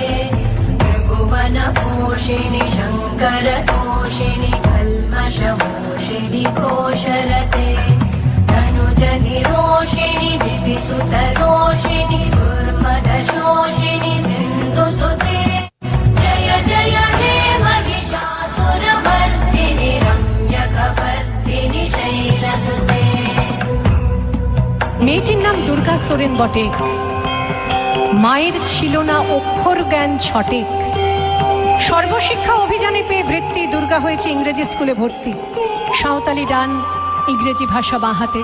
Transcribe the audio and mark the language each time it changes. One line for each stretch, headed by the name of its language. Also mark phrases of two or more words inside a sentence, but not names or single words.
Sanskrit: त्रिभुवनपोषिणि शङ्करतोषिणि कल्मषमोषिणि घोषरते तनुजनिरोषिणि दिविसुतरोषिणि दुर्मदशोषिणि सिन्धुसुते जय जय हे महिषासुरमर्दिनि रम्यकवर्दिनि शैलसुते।
Bangla: মেয়েটির নাম দুর্গা সোরেন বটে। মায়ের ছিল না অক্ষর জ্ঞান ছটেক। সর্বশিক্ষা অভিযানে পেয়ে বৃত্তি দুর্গা হয়েছে ইংরেজি স্কুলে ভর্তি। সাঁওতালি ডান, ইংরেজি ভাষা বাঁ হাতে।